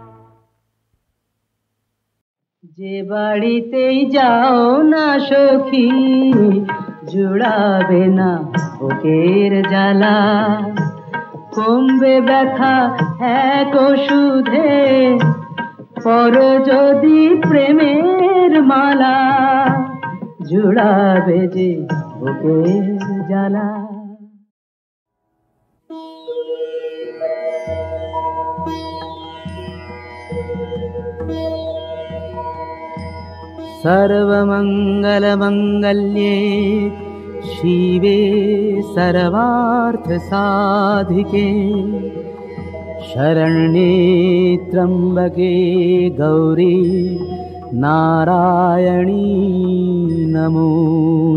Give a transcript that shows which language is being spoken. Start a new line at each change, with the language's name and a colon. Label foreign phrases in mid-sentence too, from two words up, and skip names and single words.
Bangla: যে বাড়িতেই যাও না সখী, জুড়াবে না বুকের জ্বালা। কমবে ব্যথা এক ওষুধে, পর যদি প্রেমের মালা। জুড়াবে যে বুকের জ্বালা।
Sanskrit: सर्वमङ्गलमङ्गल्ये शिवे सर्वार्थसाधिके, शरण्ये त्र्यम्बके गौरी नारायणी नमोस्तुते।